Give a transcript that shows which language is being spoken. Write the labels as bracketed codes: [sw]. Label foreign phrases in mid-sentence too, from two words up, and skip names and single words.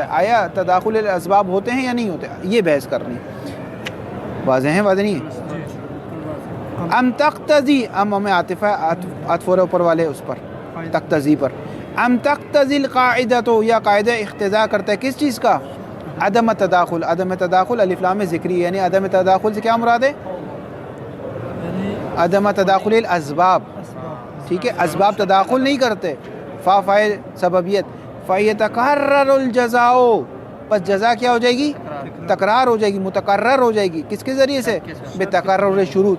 [ur] آیا [ar] تداخل الاسباب [ur] ہوتے ہیں یا نہیں ہوتے؟ یہ بحث کرنی. واضح ہے واضح نہیں ہے؟ [ar] ام تقتضی, [ur] ام ہمیں عطف اوپر والے اس پر تقتضی پر. [ar] ام تقتضی القاعدہ, [ur] تو یا قاعدہ اقتضا کرتا ہے کس چیز کا؟ عدم تداخل. عدم تداخل الف لام ذکری, یعنی عدم تداخل سے کیا مراد ہے؟ [ar] عدم تداخل الاسباب. [ur] ٹھیک ہے, اسباب تداخل نہیں کرتے. فاعل سببیت. [ar] فیتکرر الجزاء, [ur] بس جزا کیا ہو جائے گی؟ تکرار ہو جائے گی, متکرر ہو جائے گی. کس کے ذریعے سے؟ [ar] بتکرر شروط.